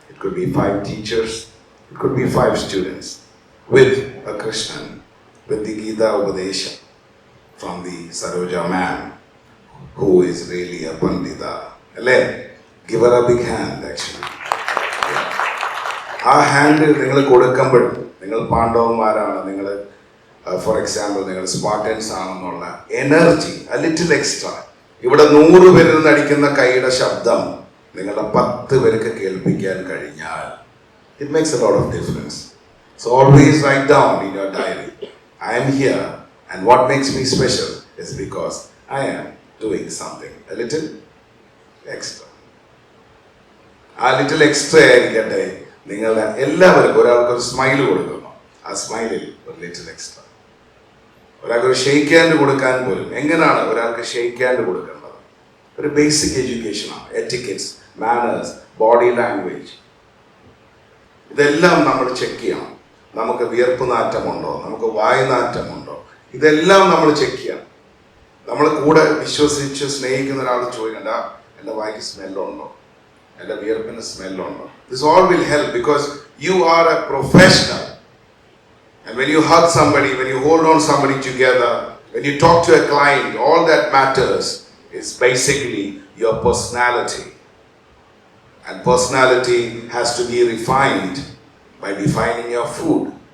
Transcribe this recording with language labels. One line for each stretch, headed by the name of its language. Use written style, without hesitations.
English: It could be 5 teachers, it could be 5 students with a Krishnan, with the Gita Upadesha from the Saroja ma'am, who is really a Pandita. Give her a big hand actually.
Malayalam: ആ hand നിങ്ങൾ കൊടുക്കുമ്പോഴും നിങ്ങൾ പാണ്ഡവന്മാരാണ്, നിങ്ങൾ for example നിങ്ങൾ Spartans ആണെന്നുള്ള energy
English: a little extra.
Malayalam: ഇവിടെ 100 പേരിൽ നിന്ന് അടിക്കുന്ന കൈയുടെ ശബ്ദം നിങ്ങളുടെ 10 പേർക്ക് കേൾപ്പിക്കാൻ കഴിഞ്ഞാൽ
English: it makes a lot of difference. So always write down in your diary, I am here and what makes me special is because I am doing something a little extra.
Malayalam: ആ ലിറ്റിൽ എക്സ്ട്രാ ആയിരിക്കട്ടെ. നിങ്ങളുടെ എല്ലാവർക്കും ഒരാൾക്ക് ഒരു smile കൊടുക്കുന്നു, ആ സ്മൈലിൽ ഒരു little extra. ഒരാൾക്ക് ഒരു ഷെയ്ക്ക് ഹാൻഡ് കൊടുക്കാൻ പോലും എങ്ങനെയാണ് ഒരാൾക്ക് ഷെയ്ക്ക് ഹാൻഡ് കൊടുക്കേണ്ടത്? ഒരു basic എഡ്യൂക്കേഷനാണ്. Etiquettes, manners, body language, ഇതെല്ലാം നമ്മൾ ചെക്ക് ചെയ്യണം. നമുക്ക് വിയർപ്പ് നാറ്റമുണ്ടോ, നമുക്ക് വായുനാറ്റമുണ്ടോ, ഇതെല്ലാം നമ്മൾ ചെക്ക് ചെയ്യണം. നമ്മൾ കൂടെ വിശ്വസിച്ച് സ്നേഹിക്കുന്ന ഒരാൾ ചോദിക്കണ്ട എൻ്റെ വായിക്ക് സ്മെല്ലുണ്ടോ, എൻ്റെ വിയർപ്പിന് സ്മെല്ലുണ്ടോ.
English: This all will help because you are a professional. And when you hug somebody, when you hold on somebody together, when you talk to a client, all that matters is basically your personality. And personality has to be refined by defining your food.